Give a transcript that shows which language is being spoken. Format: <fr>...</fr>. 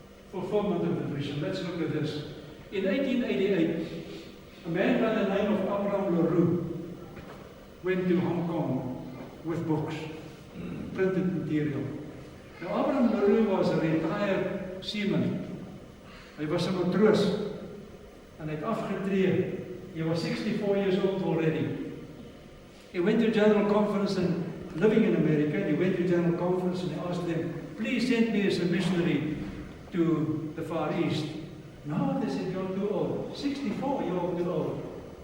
<en>Fulfillment of the vision. Let's look at this. In 1888, a man by the name of Braam went to Hong Kong with books, printed material. Now, Braam was a retired seaman.</en> <af>Hy was 'n matroos en hy het afgetree.</af> <en>He was 64 years old already. He went to General Conference and living in America. He went to General Conference and he asked them, please send me as a missionary to the Far East. No, they said, you're too old. 64, you're too old.</en>